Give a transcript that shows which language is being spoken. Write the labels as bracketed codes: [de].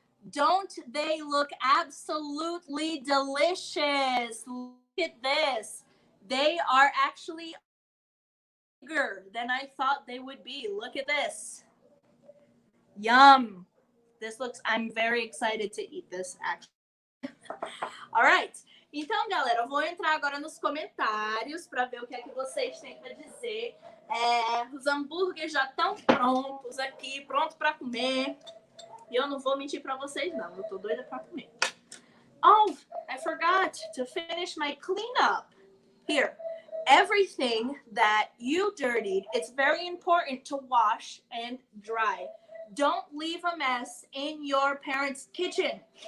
[en] Don't they look absolutely delicious? Look at this. They are actually bigger than I thought they would be. Look at this. Yum. This looks, I'm very excited to eat this, actually. Alright. [pt] Então, galera, eu vou entrar agora nos comentários para ver o que é que vocês têm para dizer. Os hambúrgueres já estão prontos aqui, pronto para comer. E eu não vou mentir para vocês, não. Eu tô doida para comer. [en] Oh, I forgot to finish my cleanup. Here, everything that you dirtied, it's very important to wash and dry. Don't leave a mess in your parents' kitchen.